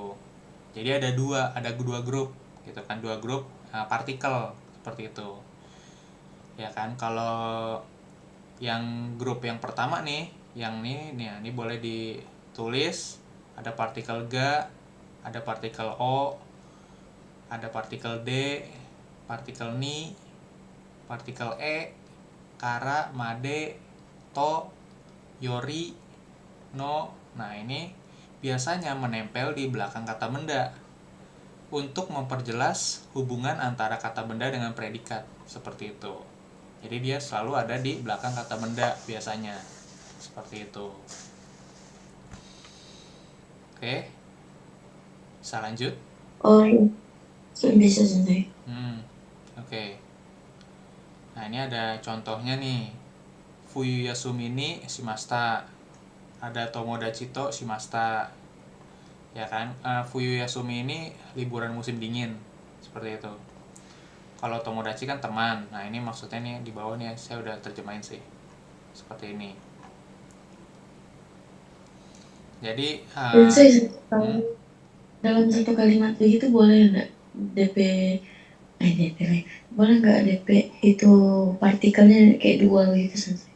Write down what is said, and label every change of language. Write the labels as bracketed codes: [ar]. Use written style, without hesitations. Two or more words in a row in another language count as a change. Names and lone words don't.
[id] Jadi ada dua grup gitu kan, dua grup partikel seperti itu ya kan. Kalau yang grup yang pertama nih, yang ini boleh ditulis, ada partikel ga, ada partikel o, ada partikel d, partikel ni, partikel e, kara, made, to, yori, no. Nah ini biasanya menempel di belakang kata benda untuk memperjelas hubungan antara kata benda dengan predikat seperti itu. Jadi dia selalu ada di belakang kata benda biasanya seperti itu. Oke, bisa lanjut? Oh, bisa sensei. Oke. Nah ini ada contohnya nih. [ja] 冬休みにしました. Ada 友達としました. [id] Ya kan, [ja] 冬休み [id] ini liburan musim dingin seperti itu. Kalau tomodachi kan teman. Nah ini maksudnya nih di bawah nih saya udah terjemahin sih seperti ini. Jadi Sensei, dalam satu kalimat begitu boleh nggak DP DP boleh nggak DP itu partikelnya kayak dua gitu sensei?